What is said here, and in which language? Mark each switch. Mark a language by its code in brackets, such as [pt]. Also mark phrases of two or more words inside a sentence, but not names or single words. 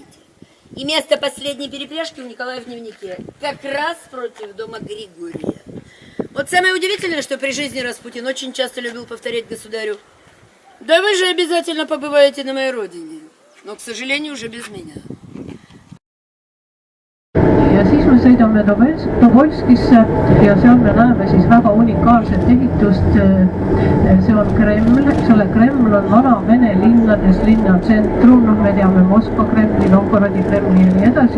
[ru] И место последней перепряжки у Николая в дневнике, как раз против дома Григория. Вот самое удивительное, что при жизни Распутин очень часто любил повторять государю, да вы же обязательно побываете на моей родине, но, к сожалению, уже без меня. [et] Ja siis me sõidame Tobolskisse ja seal me näeme siis väga unikaalset ehitust. See on Kreml, selle Kreml on vana Vene linnades linnacentrum, me teame Moskva Kremli, Novgorodi Kremli ja nii edasi.